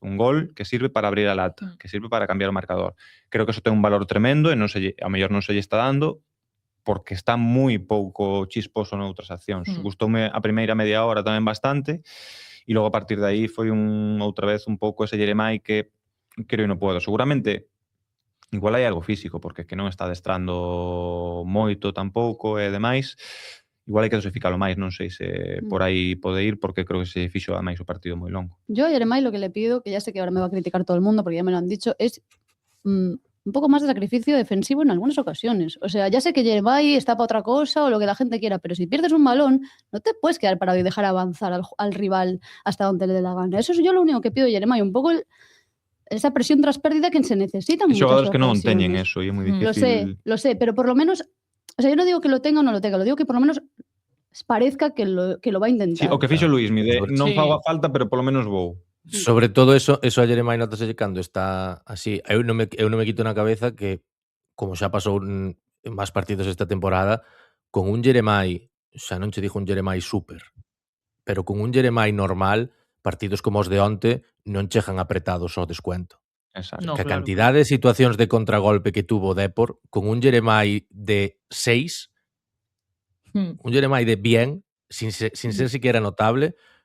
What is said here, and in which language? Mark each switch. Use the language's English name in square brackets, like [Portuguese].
[Galician] Un gol que sirve para abrir a lata, que sirve para cambiar o marcador. Creo que eso ten un valor tremendo e ao mellor non se lle está dando porque está moi pouco chisposo noutras accións. Gustoume a primeira media hora tamén bastante e logo a partir de aí foi outra vez un pouco ese Jeremai que creo que non podo. Seguramente igual hai algo físico, porque que non está adestrando moito tampouco e demais. Igual hai que dosificalo máis, non sei se por aí pode ir, porque creo que se fixo máis o partido moi longo. [Spanish] Yo a Jeremai lo que le pido, que ya sé que ahora me va a criticar todo el mundo porque ya me lo han dicho, es un poco más de sacrificio defensivo en algunas ocasiones. O sea, ya sé que Jeremai está para otra cosa o lo que la gente quiera, pero si pierdes un balón, no te puedes quedar parado y dejar avanzar al rival hasta donde le dé la gana. Eso es yo lo único que pido de Jeremai, un poco esa presión tras pérdida que se necesita en muchas [Galician] xogadores que non [Spanish] ocasiones. [Galician] teñen eso e é moi difícil. [Spanish] Lo sé, pero por lo menos, o sea, yo no digo que lo tenga o no lo tenga, lo digo que por lo menos parezca que lo va a intentar. [Galician] Sí, o que fixo Luismi, de non fago a falta, pero polo menos vou. Sobre todo eso a Jeremai notase cando está así. Eu non me quito na cabeza que, como xa pasou en máis partidos esta temporada, con un Jeremai, xa non che dixo un Jeremai super, pero con un Jeremai normal, partidos como os de onte non chegan apretados ao descuento. Exacto. [Spanish] No, [Galician] Que a claro. cantidade de situacións de contragolpe que tuvo o Depor, con un Jeremai de 6, [Spanish] un Jeremai de bien, sin ser siquiera notable,